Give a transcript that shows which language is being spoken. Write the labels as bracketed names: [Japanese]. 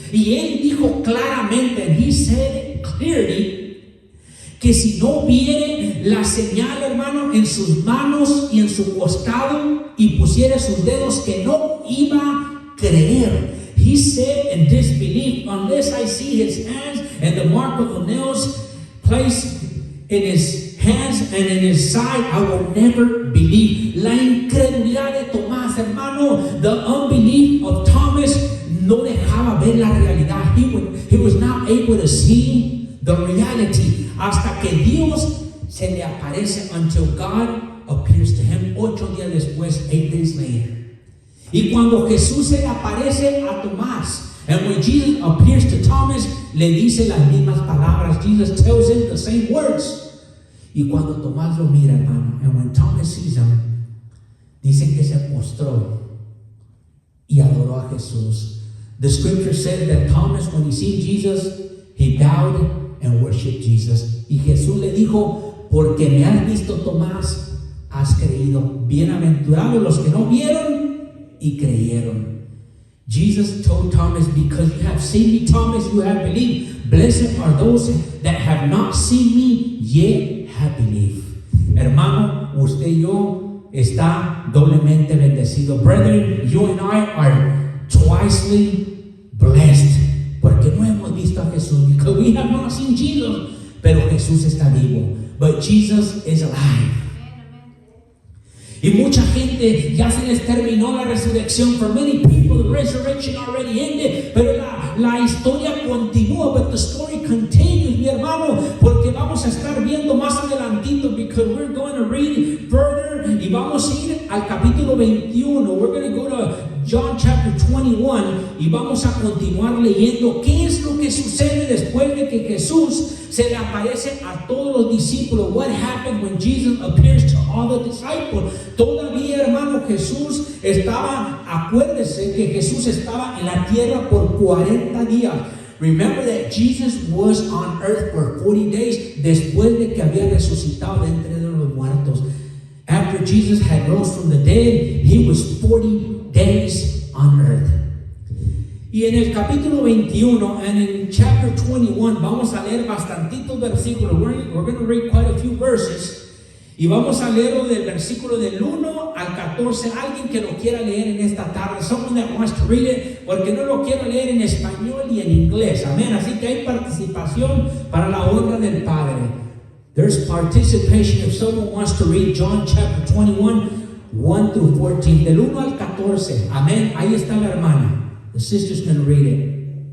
[Spanish] Y él dijo claramente, [English] and he said clearly, [Spanish] que si no viere la señal, hermano, en sus manos y en su costado y pusiera sus dedos, que no iba a creer. [English] he said in disbelief, unless I see his hands and the mark of the nails placed in his hands and in his side, I will never believe. [Spanish] La incredulidad de Tomás, hermano, [English] the unbelief of Thomas [Spanish] no dejaba ver la realidad. [English] He was not able to see the reality [Spanish] hasta que Dios se le aparece, [English] until God appears to him [Spanish] 8 días después, [English] 8 days later. [Spanish] Y cuando Jesús se le aparece a Tomás, [English] and when Jesus appears to Thomas, [Spanish] le dice las mismas palabras. [English] Jesus tells him the same words. [Spanish] Y cuando Tomás lo mira, hermano, [English] and when Thomas sees him, [Spanish] dice que se postró y adoró a Jesús. [English] The scripture says that Thomas, when he seen Jesus, he bowed and worshiped Jesus. [Spanish] Y Jesús le dijo, porque me has visto, Tomás, has creído. Bienaventurados los que no vieron y creyeron. [English] Jesus told Thomas, because you have seen me, Thomas, you have believed. Blessed are those that have not seen me, yet have believed. [Spanish] Hermano, usted y yo está doblemente bendecido. [English] Brethren, you and I are twicely blessed, [Spanish] porque no hemos visto a Jesús, [English] because we have not seen Jesus, [Spanish] pero Jesús está vivo. [English] But Jesus is alive. [Spanish] Y mucha gente ya se les terminó la resurrección. [English] For many people, the resurrection already ended. [Spanish] Pero la historia continúa. [English] But the story continues, [Spanish] mi hermano. Porque vamos a estar viendo más adelantito. [English] Because we're going to read further. [Spanish] Y vamos a ir al capítulo 21. [English] We're going to go to John chapter 21. [Spanish] Y vamos a continuar leyendo qué es lo que sucede después de que Jesús se le aparece a todos los discípulos. [English] What happened when Jesus appears to all the disciples? [Spanish] Todavía, hermano, Jesús estaba, acuérdese que Jesús estaba en la tierra por 40 días. [English] Remember that Jesus was on earth for 40 days [Spanish] después de que había resucitado de entre los muertos. [English] After Jesus had rose from the dead, he was 40 days on earth. [Spanish] Y en el capítulo 21, [English] and in chapter 21, [Spanish] vamos a leer bastantitos versículos. [English] We're going to read quite a few verses. [Spanish] Y vamos a leerlo del versículo del 1 al 14. Alguien que lo quiera leer en esta tarde. [English] Someone that wants to read it, [Spanish] porque no lo quiero leer en español y en inglés. Amén. Así que hay participación para la honra del Padre. [English] There's participation if someone wants to read John chapter 21, 1 through 14. [Spanish] Del 1 al 14. Amén. Ahí está la hermana. [English] The sister's going to read it.